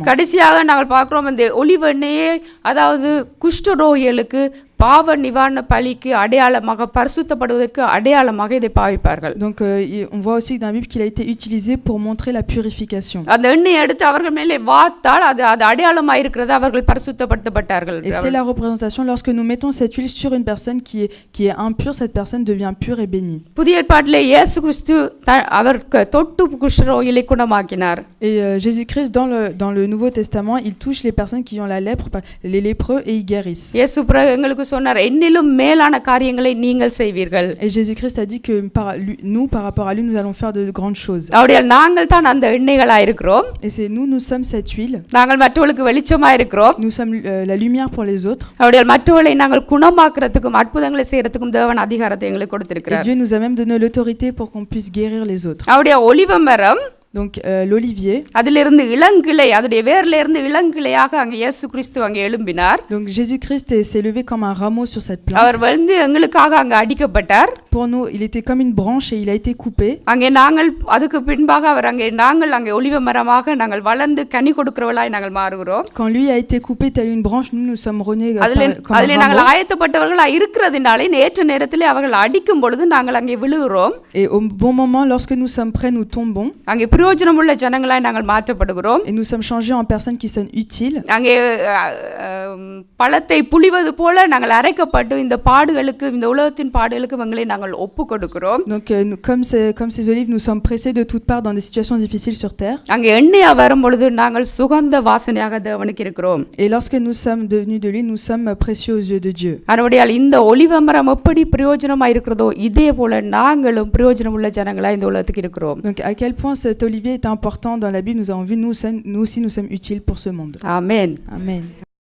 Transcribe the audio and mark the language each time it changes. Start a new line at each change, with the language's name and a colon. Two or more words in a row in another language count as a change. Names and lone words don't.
Tamil: கடைசியாக நாங்கள் பார்க்கிறோம், அந்த ஒலிவ எண்ணெயை அதாவது குஷ்டரோகிகளுக்கு பாவ நிவாரண பலிக்கு அடையாளமாக பரிசுத்தப்படுவதற்கு அடையாளமாக இதை பாவிப்பார்கள்.
French: Donc on voit aussi dans la Bible qu'il a été utilisé pour montrer la purification.
Tamil: அந்த எண்ணெயை எடுத்து அவர்கள் மேலே வார்த்தால் அது அடையாளமாக இருக்கிறது, அவர்கள் பரிசுத்தப்படுத்தப்பட்டார்கள்.
French: Et c'est la représentation lorsque nous mettons cette huile sur une personne qui est impure, cette personne devient pure et bénie.
Tamil: புதிய ஏற்பாட்டிலே இயேசு கிறிஸ்து அவர் தொட்டு குஷ்டரோகிகளை குணமாக்கினார்.
French: Et Jésus-Christ dans le Nouveau Testament, il touche les personnes qui ont la lèpre, les lépreux et il guérissent.
Tamil: இயேசு எங்களுக்கு சொன்னார், என்னிலும் மேலான காரியங்களை நீங்கள் செய்வீர்கள்.
French: Et Jésus-Christ a dit que nous, par rapport à lui, nous allons faire de grandes choses.
Tamil: அப்படியால் நாங்கள் தான் அந்த எண்ணெய்களா இருக்கிறோம்.
French: Et c'est nous sommes cette huile.
Tamil: நாங்கள் மற்றவர்களுக்கு வெளிச்சமா இருக்கிறோம்.
French: Nous sommes la lumière pour les autres.
Tamil: அப்படியால் மற்றவர்களை நாங்கள் குணமாக்குறதுக்கும் அற்புதங்களை செய்யறதுக்கும் தேவன் அதிகாரத்தை எங்களுக்கு
French: Et
Tamil: கொடுத்திருக்கிறார்.
French: Dieu nous a même donné l'autorité pour qu'on puisse guérir les autres.
Tamil: அப்படியே ஒலிவ மரம்,
French: Donc l'olivier.
Tamil: அதிலிருந்து இளங்கிளை, அதோடைய வேர்ல இருந்து இளங்கிளையாக அங்கே இயேசு கிறிஸ்து அங்கே எழும்பினார்.
French: Donc Jésus-Christ s'est levé comme un rameau sur cette plante.
Tamil: அவர் வந்து எங்களுக்காக அங்கே அடிக்கப்பட்டார்.
French: Pour nous, il était comme une branche et il a été coupé.
Tamil: அங்கே நாங்கள் அதுக்கு பின்பாக அவர் நாங்கள் அங்கே ஒலிவ மரமாக நாங்கள் வளர்ந்து கனி கொடுக்கிறவளாய் நாங்கள் மாறுகிறோம்.
French: Quand lui a été coupé tel une branche, nous sommes renés comme un
Tamil: அதிலே நாங்கள்
French: rameau.
Tamil: ஆயத்தப்பட்டவர்களாக இருக்கிறதுனாலே நேற்று நேரத்திலே அவர்கள் அடிக்கும் பொழுது நாங்கள் அங்கே விழுகிறோம்.
French: Et au bon moment, lorsque nous sommes prêts, nous tombons.
Tamil: அங்கே பிரயோஜனமுள்ள ஜனங்களாய் நாங்கள் மாற்றப்படுகிறோம்.
French: Et nous sommes changés en personnes qui sont utiles.
Tamil: அங்கே பழத்தை புளிவது போல நாங்கள் அரைக்கப்பட்டு இந்த பாடுகளுக்கு, இந்த உலகத்தின் பாடுகளுக்கு எங்களை நாங்கள் ஒப்பு கொடுக்கிறோம்.
French: Donc comme ces olives, nous sommes pressés de toutes parts dans des situations difficiles sur terre.
Tamil: அங்கே எண்ணெயா வரும் பொழுது நாங்கள் சுகந்த வாசனையாக தேவனுக்கு இருக்கிறோம்.
French: Et lorsque nous sommes devenus de l'huile, nous sommes précieux aux yeux de Dieu.
Tamil: அதனால இந்த ஒலிவ மரம் எப்படி பிரயோஜனமா இருக்கிறதோ இதே போல நாங்களும் பிரயோஜனமுள்ள ஜனங்களா இந்த உலகத்துக்கு இருக்கிறோம்.
French: Donc à quel point cet olivier est important dans la Bible, nous avons vu, nous aussi nous sommes utiles pour ce monde.
Tamil: ஆமென். Amen.